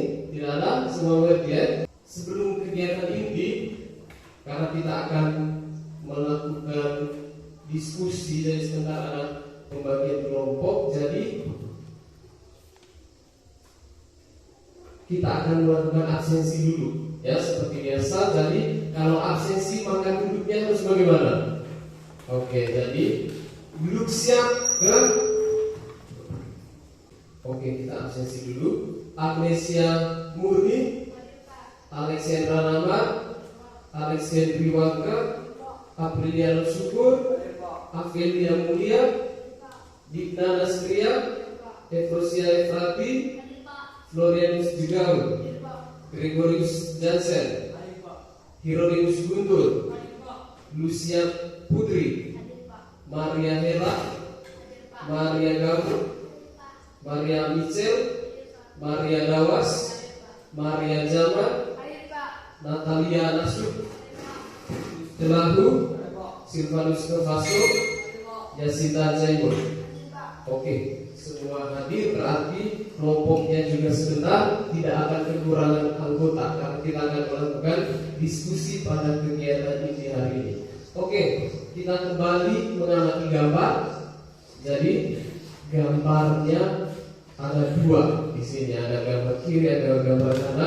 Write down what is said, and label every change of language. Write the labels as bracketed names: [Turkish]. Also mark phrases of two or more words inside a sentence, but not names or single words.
[Indonesian] Tidak ada, semua mengerti ya? Sebelum kegiatan inti, karena kita akan melakukan diskusi, jadi sebentar ada pembagian kelompok, jadi kita akan melakukan absensi dulu, ya seperti biasa. Jadi kalau absensi maka duduknya harus bagaimana? Oke, jadi duduk siap kan? Oke, kita absensi dulu. Agnesia Murni, Alexandra Nama, Alexandri Wangka, Apriliano Syukur, Afelia Mulia, Digna Nastria, Efrosia Efrati, Florianus Jigaru, Gregorius Jansen, Hieronymus Guntur, Lucia Putri, Maria Hela, Maria Gabu, Maria Michel, Maria Dawas, Maria Jaman, Natalia Nasuk, Telahu, Silvanus Novaso, Yasinta Jaimur. Oke, semua hadir berarti kelompoknya juga sebentar, tidak akan kekurangan anggota karena kita akan melakukan diskusi pada kegiatan inti hari ini. Oke, kita kembali mengamati gambar. Jadi gambarnya ada 2 di sini, ada gambar kiri, ada gambar kanan.